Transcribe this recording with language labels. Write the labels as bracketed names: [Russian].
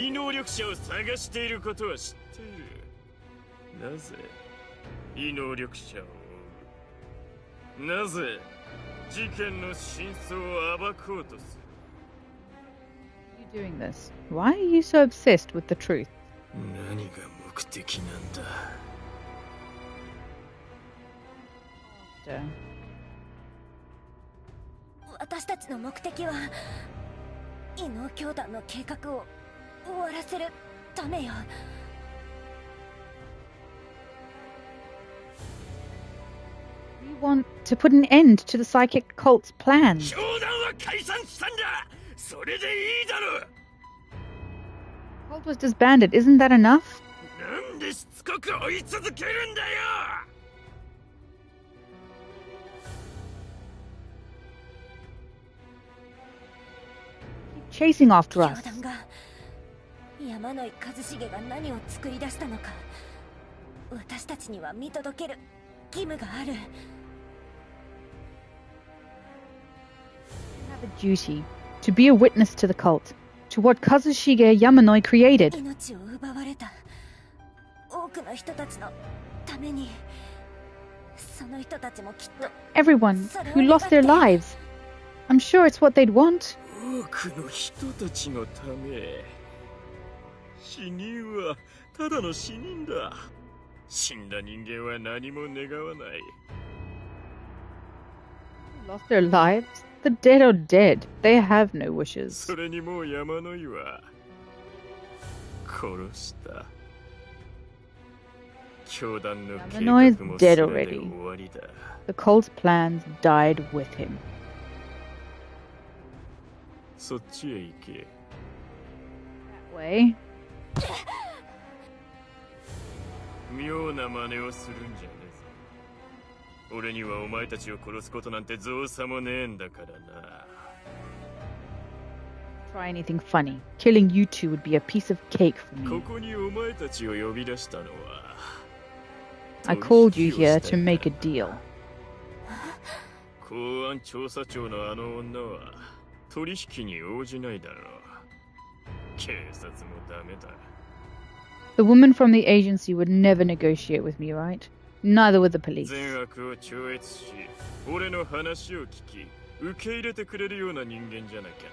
[Japanese] 異能力者を探していることは知っている。なぜ異能力者を追う？なぜ事件の真相を暴こうとする？ [English] Why are you doing this? Why are you so obsessed with the truth? [Japanese] 何が目的なんだ？ [English] After. [Japanese] 私たちの目的は異能教団の計画を終わらせるためよ。 [English] We want to put an end to the psychic cult's plans. [Japanese] 教団は解散したんだ。それでいいだろう。 [English] The cult was disbanded. Isn't that enough? [Japanese] なんでしつこく追い続けるんだよ。 [English] Keep chasing after [Japanese] 教 [English] us. [Japanese] 団が山野井一茂が何を作り出したのか私たちには見届ける義務がある。 [English] We have a duty to be a witness to the cult, to what Kazushige Yamanoi created. [Japanese] 命を奪われた多くの人たちのためにその人たちもきっと [English] Everyone who lost their lives. I'm sure it's what they'd want. [Japanese] 多くの人たちのため。死人はただの死人だ。死んだ人間は何も願わない。 [English] Lost their lives? The dead are dead. They have no wishes. [Japanese] それにもう山の井は殺した。教団の計画も全て終わりだ。 [English] The cult's plans died with him. [Japanese] そっちへ行け。 [English] That way. [Japanese] 妙な真似をするんじゃねえぞ。俺にはお前たちを殺すことなんて造作もねえんだからな。 [English] Try anything funny. Killing you two would be a piece of cake for [Japanese] こ [English] me. [Japanese] こにお前たちを呼び出したのは。 [English] I called you here to make a deal. [Japanese] 公安調査庁のあの女は取引に応じないだろう。警察もダメだ。 [English] The woman from the agency would never negotiate with me, right? Neither would the police. [Japanese] 善悪を超越し、俺の話を聞き、受け入れてくれるような人間じゃなきゃならない。